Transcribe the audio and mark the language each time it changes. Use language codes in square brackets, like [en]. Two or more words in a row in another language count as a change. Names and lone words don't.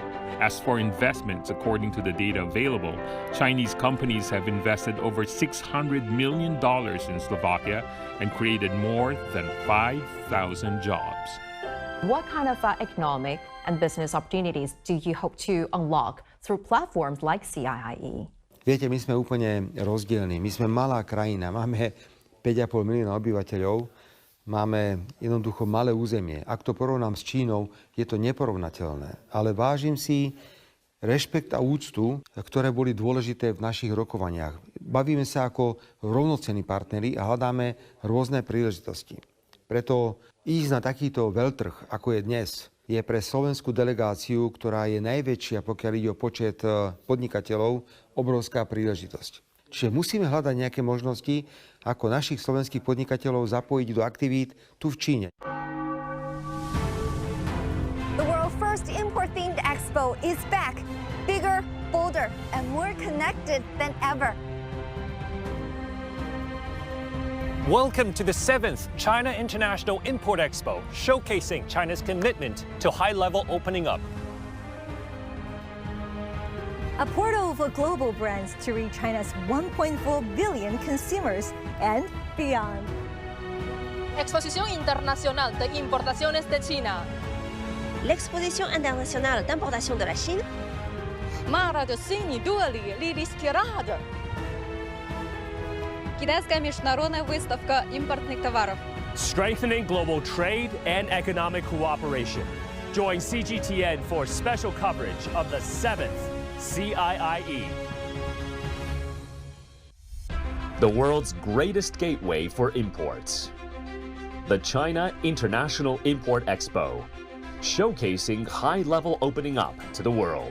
[en] As for investments, according to the data available, Chinese companies have invested over $600 million in Slovakia and created more than 5,000 jobs. What kind of economic and business opportunities do you hope to unlock through platforms like CIIE? [sk] Viete, my sme úplne rozdielni. My sme malá krajina, máme 5,5 milióna obyvateľov, máme jednoducho malé územie. Ak to porovnám s Čínou, je to neporovnateľné. Ale vážim si rešpekt a úctu, ktoré boli dôležité v našich rokovaniach. Bavíme sa ako rovnocenní partneri a hľadáme rôzne príležitosti. Preto ísť na takýto veľtrh, ako je dnes, je pre slovenskú delegáciu, ktorá je najväčšia, pokiaľ ide o počet podnikateľov, obrovská príležitosť. Čiže musíme hľadať nejaké možnosti, ako našich slovenských podnikateľov zapojiť do aktivít tu v Číne. [en] The world's first import-themed expo is back, bigger, bolder, and more connected than ever. Welcome to the 7th China International Import Expo, showcasing China's commitment to high-level opening up. A portal for global brands to reach China's 1.4 billion consumers and beyond. [es] Exposición Internacional de Importaciones de China. [fr] L'exposition internationale d'importation de la Chine. Магазин дуэли Лилискирада. [ru] Китайская международная выставка импортных товаров. [en] Strengthening global trade and economic cooperation. Join CGTN for special coverage of the 7th CIIE. The world's greatest gateway for imports. The China International Import Expo, showcasing high-level opening up to the world.